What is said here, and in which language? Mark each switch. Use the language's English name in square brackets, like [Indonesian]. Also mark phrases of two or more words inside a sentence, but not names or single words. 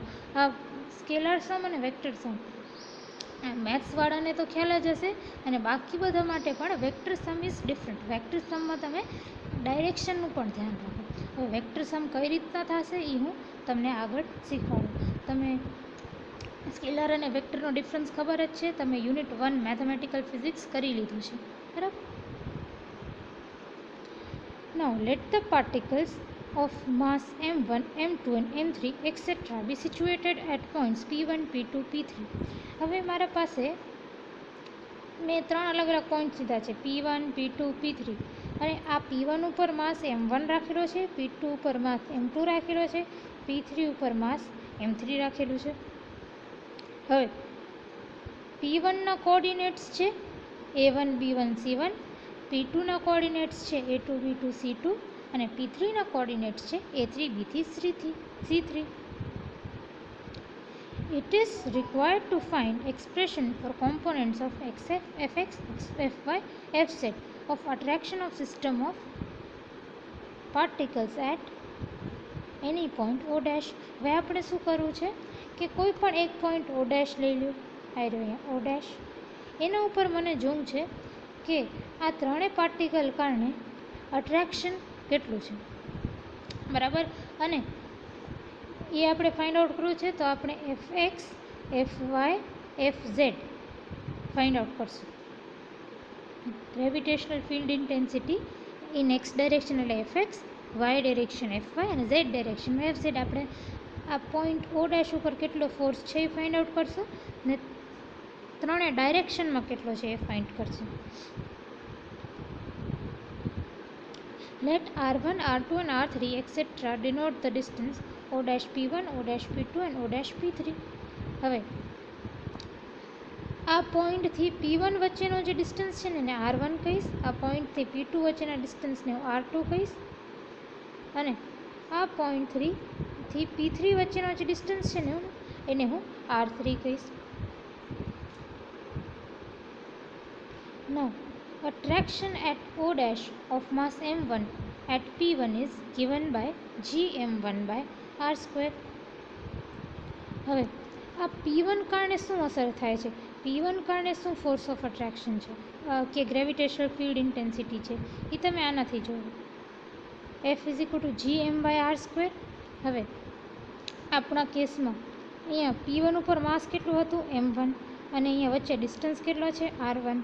[Gujarati] આ [English] scalar sum [Gujarati] અને [English] vector sum [Gujarati] મેથ્સવાળાને તો ખ્યાલ જ હશે, અને બાકી બધા માટે પણ [English] vector sum is different. [Gujarati] વેક્ટર સમમાં તમે ડાયરેક્શનનું પણ ધ્યાન રાખો. હવે [English] vector sum [Gujarati] કઈ રીતના થશે એ હું તમને આગળ શીખવાડું. તમે સ્કેલર અને વેક્ટરનો ડિફરન્સ ખબર જ છે, તમે [English] unit 1 mathematical physics [Gujarati] કરી લીધું છે, બરાબર. [English] Now let the particles of mass m1, m2 and m3 etc. be situated at points p1, p2, p3. [Gujarati] હવે મારા પાસે મેં 3 અલગ અલગ પોઈન્ટ લીધા છે, p1, p2, p3. અને આ p1 ઉપર માસ m1 રાખેલો છે, p2 ઉપર માસ m2 રાખેલો છે, p3 ઉપર માસ m3 રાખેલું છે. હવે p1ના કોઓર્ડિનેટ્સ છે a1, b1, c1, p2ના કોઓર્ડિનેટ્સ છે a2, b2, c2 અને p3ના કોઓર્ડિનેટ્સ છે a3, b3, c3. [English] It is required to find expression for components of xf, fx, fy, fz of attraction of system of particles at any point o'. [Gujarati] હવે આપણે શું કરવું છે કે કોઈ પણ એક પોઈન્ટ o' લઈ લો. આવી રહ્યો અહીંયા o'. એના ઉપર મને જોવું છે કે આ ત્રણેય પાર્ટિકલ કારણે અટ્રેક્શન કેટલું છે, બરાબર. અને એ આપણે [English] find out [Gujarati] કરવું છે, તો આપણે fx, fy, fz [English] find out [Gujarati] કરશું. [English] gravitational field intensity in x direction [Gujarati] એટલે fx, [English] y direction [Gujarati] fy અને [English] z direction [Gujarati] fz. આપણે આ પોઈન્ટ o' ઉપર કેટલો ફોર્સ છે એ [English] find out [Gujarati] કરશું ને ત્રણેય ડાયરેક્શનમાં કેટલો છે એ ફાઇન્ડ કરશું. [English] Let r1, r2 and r3 etc. denote the distance o'(p1, o'(p2 and o'(p3). [Gujarati] હવે આ પોઈન્ટથી p1 વચ્ચેનો જે ડિસ્ટન્સ છે ને એને r1 કહીશ, આ પોઈન્ટથી p2 વચ્ચેના ડિસ્ટન્સને હું r2 કહીશ, અને આ પોઈન્ટથી p3 વચ્ચેનો જે ડિસ્ટન્સ છે ને એને હું r3 કહીશ. [English] Now attraction at o' of mass m1 at p1 is given by gm1/r². [Gujarati] હવે આ p1 કારણે શું અસર થાય છે, p1 કારણે શું [English] force of attraction [Gujarati] છે કે [English] gravitational field intensity [Gujarati] છે એ તમે આનાથી જોયું. [English] F is equal to gm/r². [Gujarati] હવે આપણા કેસમાં અહીંયા P1 ઉપર માસ કેટલું હતું m1 અને અહીંયા વચ્ચે ડિસ્ટન્સ કેટલો છે r1.